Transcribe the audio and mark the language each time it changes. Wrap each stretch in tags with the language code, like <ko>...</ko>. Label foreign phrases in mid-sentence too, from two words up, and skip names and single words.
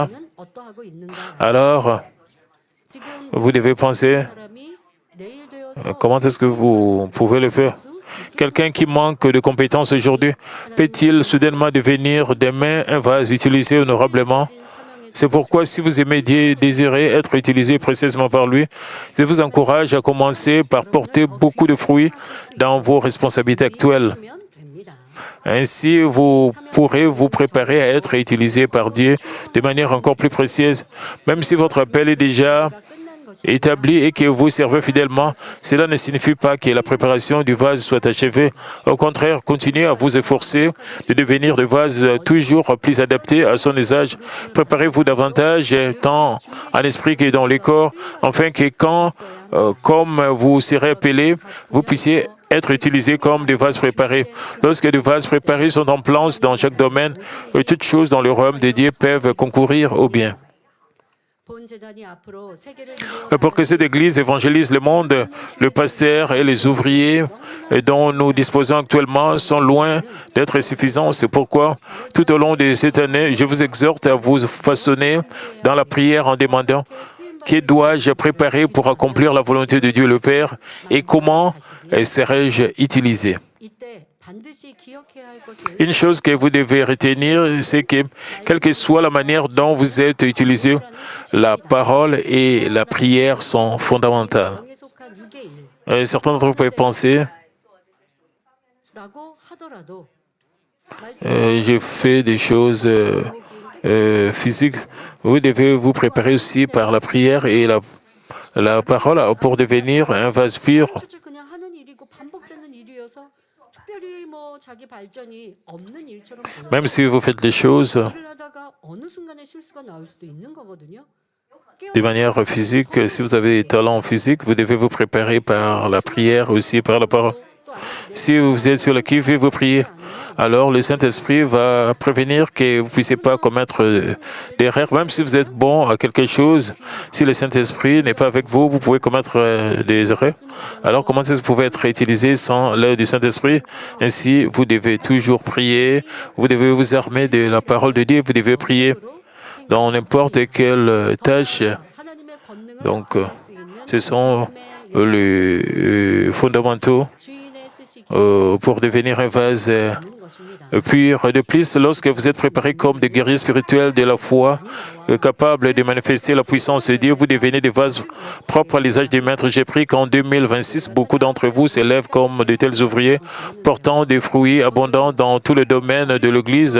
<ko>는 어떠하고 있는가?</ko> <fr>alors</fr> <ko>지금</ko> <fr>vous devez penser,</fr> <ko>사람이 내일 되어서</ko> <fr>comment est-ce que vous pouvez le faire? Quelqu'un qui manque de compétences aujourd'hui, peut-il soudainement devenir demain un vase utilisé honorablement? C'est pourquoi si vous aimez Dieu, désirez être utilisé précisément par lui, je vous encourage à commencer par porter beaucoup de fruits dans vos responsabilités actuelles.</fr> <ko>하면 됩니다.</ko> <fr>Ainsi, vous pourrez vous préparer à être utilisé par Dieu de manière encore plus précieuse. Même si votre appel est déjà établi et que vous servez fidèlement, cela ne signifie pas que la préparation du vase soit achevée. Au contraire, continuez à vous efforcer de devenir des vases toujours plus adaptés à son usage. Préparez-vous davantage, tant en esprit que dans le corps, afin que quand, comme vous serez appelés, vous puissiez être utilisés comme des vases préparés. Lorsque des vases préparés sont en place dans chaque domaine, toutes choses dans le royaume de Dieu peuvent concourir au bien.</fr> <ko>본 재단이 앞으로 세계를</ko> <fr>Pour que cette Église évangélise le monde, le pasteur et les ouvriers dont nous disposons actuellement sont loin d'être suffisants. C'est pourquoi, tout au long de cette année, je vous exhorte à vous façonner dans la prière en demandant que dois-je préparer pour accomplir la volonté de Dieu le Père et comment serai-je utilisé.</fr> <ko>이때 반드시 기억해야 할 것은</ko> <fr>Une chose que vous devez retenir, c'est que, quelle que soit la manière dont vous êtes utilisé, la parole et la prière sont fondamentales.</fr> <ko>영에 속한 이게 일</ko> <fr>Certains d'entre vous peuvent penser,</fr> <ko>라고 하더라도</ko> <fr>j'ai fait des choses physiques. Vous devez vous préparer aussi par la prière et la parole pour devenir un vase pur.</fr> <ko>실질 그냥 하는 일이고 반복되는 일이어서 특별히 뭐 자기 발전이 없는 일처럼 보여요.</ko> <fr>Même si vous faites les choses</fr> <ko>일을 하다가 어느 순간에 실수가 나올 수도 있는 거거든요.</ko> <fr>de manière physique, si vous avez des talents physiques, vous devez vous préparer par la prière aussi, par la parole. Si vous êtes sur le qui-vive, vous priez, alors le Saint-Esprit va prévenir que vous ne puissiez pas commettre d'erreurs, même si vous êtes bon à quelque chose. Si le Saint-Esprit n'est pas avec vous, vous pouvez commettre des erreurs. Alors comment est-ce que vous pouvez être utilisé sans l'aide du Saint-Esprit? Ainsi, vous devez toujours prier, vous devez vous armer de la parole de Dieu, vous devez prier dans n'importe quelle tâche.</fr> <ko>하나님의 권능을</ko> <fr>Donc,</fr> <ko>수 있는</ko> <fr>ce sont les fondamentaux</fr> <ko>주인의 쓰시기</ko> <fr>pour devenir un vase</fr> <ko>있는 것입니다.</ko> <fr>pur. De plus, lorsque vous êtes préparés comme des guerriers spirituels de la foi, capables de manifester la puissance de Dieu, vous devenez des vases propres à l'usage des maîtres. J'ai pris qu'en 2026, beaucoup d'entre vous s'élèvent comme de tels ouvriers, portant des fruits abondants dans tout le domaine de l'Église.</fr>